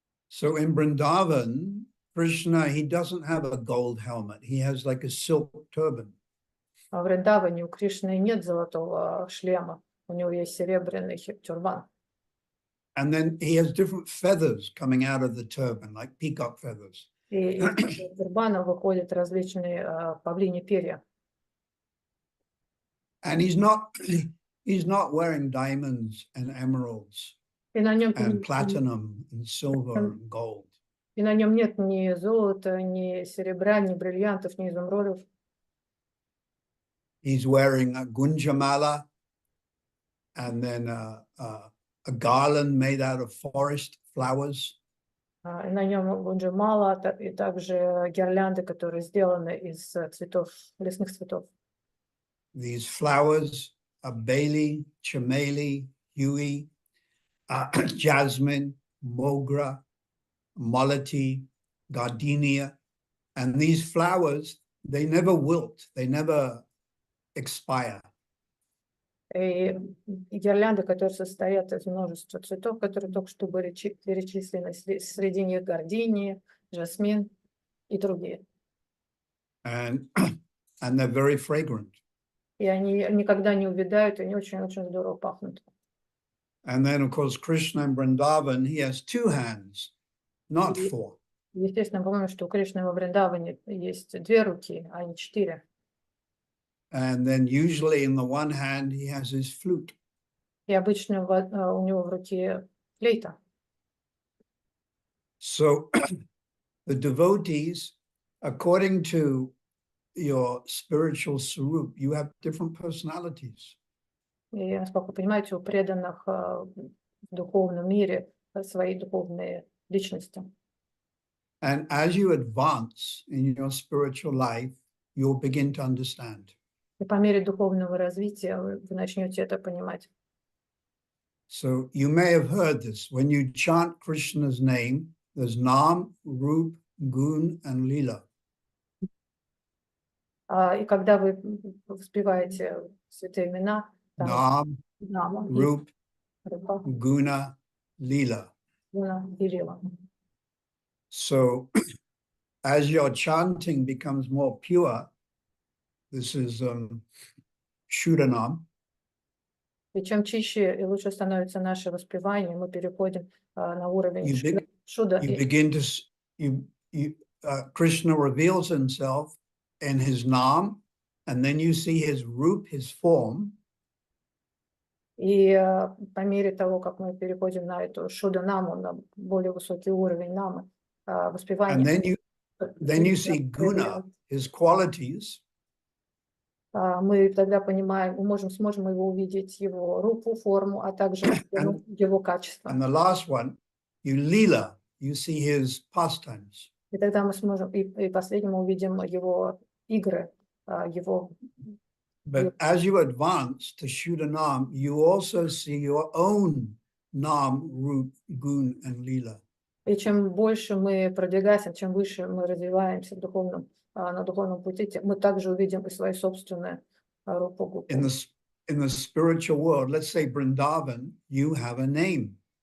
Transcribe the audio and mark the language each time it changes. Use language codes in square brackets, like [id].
[en] So in Vrindavan, Krishna, he doesn't have a gold helmet. He has like a silk turban. [ru] А в Вриндаване у Кришны нет золотого шлема, у него есть серебряный тюрбан. [en] And then he has different feathers coming out of the turban, like peacock feathers. [ru] И из тюрбана выходят различные павлиньи перья. [en] And he's not wearing diamonds and emeralds [ru] И на нем [en] and platinum and silver and gold. [ru] И на нем нет ни золота, ни серебра, ни бриллиантов, ни изумрудов. [en] He's wearing a gunjamala and then a garland made out of forest flowers. [ru] И на нем гунджамала, и также гирлянды, которые сделаны из цветов, лесных цветов. [en] These flowers are baili, chameli, huey, jasmine, mogra, malati, gardenia. And these flowers, they never wilt, they never expire. [ru] И гирлянды, которые состоят из множества цветов, которые только что были перечислены, среди них гардения, жасмин и другие. [en] And they're very fragrant. [ru] И они никогда не увядают, и они очень-очень здорово пахнут. [en] And then, of course, Krishna in Vrindavan, he has 2 hands, not 4. [ru] Естественно, помню, что у Кришны во Вриндаване есть 2 руки, а не 4. [en] And then usually in the one hand, he has his flute. [ru] И обычно у него в руке флейта. [en] So the devotees, according to your spiritual swarup, you have different personalities. [ru] И, насколько вы понимаете, у преданных в духовном мире свои духовные личности. [en] And as you advance in your spiritual life, you'll begin to understand. [ru] И по мере духовного развития вы начнете это понимать. [en] So you may have heard this. When you chant Krishna's name, there's Nam, Rup, Gun, and Lila. [ru] И когда вы воспеваете святые имена, там [en] Nam, Rup, [ru] Рупа, [en] Guna, Lila. [ru] Гуна и Лила. [en] So as your chanting becomes more pure, this is Shudanam. [ru] И чем чище и лучше становится наше воспевание, мы переходим на уровень шуда. [en] You begin to Krishna reveals himself in his Nam, and then you see his Rup, his form. [ru] И по мере того, как мы переходим на эту шуда-наму, на более высокий уровень намы, воспевания. [en] And then you see Guna, his qualities. [ru] Мы тогда понимаем, сможем его увидеть, его рупу, форму, а также его качество. [en] And the last one, you Lila, you see his pastimes. [ru] И тогда мы сможем, и последним мы увидим его игры, его... [en] But as you advance to Shudanam, you also see your own Nam, Rup, Gun, and Lila. [ru] И чем больше мы продвигаемся, чем выше мы развиваемся в духовном, на духовном пути, мы также увидим и свои собственные рупу [en] In [ru] гупу. [en] in the spiritual world, let's say Vrindavan, you have a name.